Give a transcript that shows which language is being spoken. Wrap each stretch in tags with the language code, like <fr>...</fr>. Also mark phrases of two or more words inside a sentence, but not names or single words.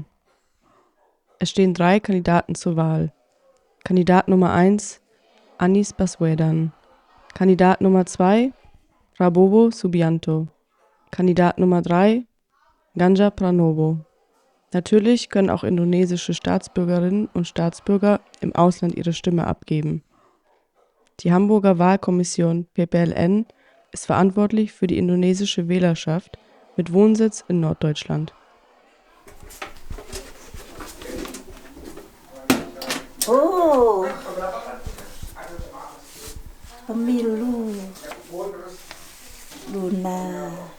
<de>Es stehen 3 Kandidaten zur Wahl. Kandidat Nummer 1 Anies Baswedan, Kandidat Nummer 2 Prabowo Subianto, Kandidat Nummer 3 Ganjar Pranowo. Natürlich können auch indonesische Staatsbürgerinnen und Staatsbürger im Ausland ihre Stimme abgeben. Die Hamburger Wahlkommission PPLN ist verantwortlich für die indonesische Wählerschaft mit Wohnsitz in Norddeutschland.</de> <id>Oh, pemilu Luna.</id>